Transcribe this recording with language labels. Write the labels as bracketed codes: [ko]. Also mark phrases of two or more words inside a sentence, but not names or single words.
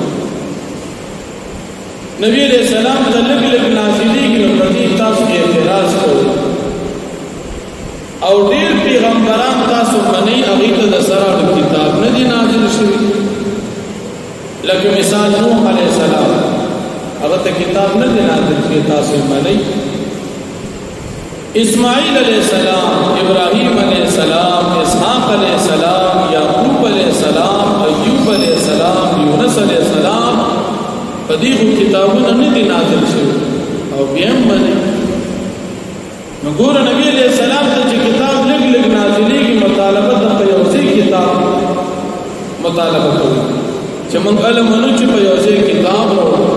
[ps] نبی [ar] علیہ السلام [ps] ته لږ لږ نازلېږي نو په دې تاسو اعتراض کوئ، او ډېر پیغمبران تاسو منئ هغوی ته د سره کتاب نه دي نازل شوي، لکه مثال نوح [ar] علیہ السلام [ps] هغه ته کتاب نه دي نازل شوي، تاسو منئ۔ اسماعیل [ar] علیہ السلام، [ps] ابراہیم [ar] علیہ السلام، [ps] اسحاق [ar] علیہ السلام، [ps] یعقوب [ar] علیہ السلام، [ps] ایوب [ar] علیہ السلام، [ps] یونس [ar] علیہ السلام [ps] په دې کتابونو نه دي نازل شوي او بیا هم منئ۔ نو ګوره نبی [ar] علیہ السلام [ps] ته چې کتاب لږ لږ نازلېږي مطالبه د په یو ځای کتاب مطالبه کوي چې موږ هله منو چې په یو ځای کتاب راوړو۔